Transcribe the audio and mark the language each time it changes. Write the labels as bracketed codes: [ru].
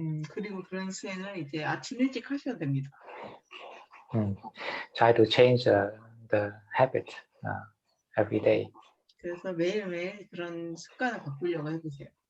[ko] 그리고 그런 수행을 이제 아침 일찍 하셔야 됩니다. [en] Try to change the habit every day. [ko] 그래서 매일매일 그런 습관을 바꾸려고 해보세요.